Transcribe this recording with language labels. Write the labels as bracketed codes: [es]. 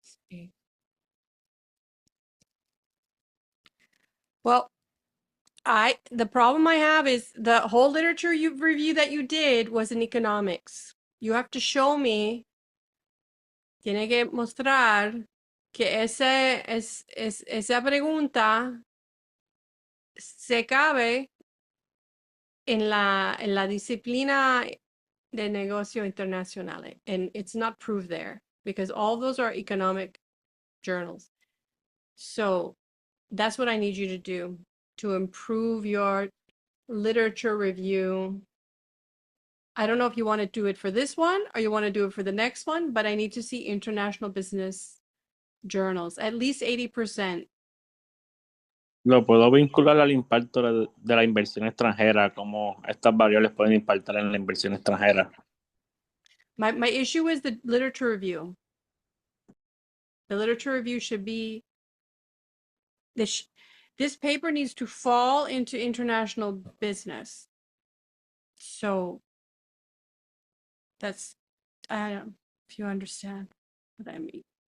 [en] Okay. Well, the problem I have is the whole literature review that you did was in economics. You have to show me, [es] tiene que mostrar que esa pregunta se cabe en la disciplina de negocio internacional. [en] And it's not proved there because all those are economic journals. So that's what I need you to do to improve your literature review. I don't know if you want to do it for this one or you want to do it for the next one, but I need to see international business journals, at least 80%. [es] lo puedo vincular al impacto de la inversión extranjera, cómo estas variables pueden impactar en la inversión extranjera. [en] My issue is the literature review. The literature review should be this paper needs to fall into international business. So that's, I don't know if you understand what I mean.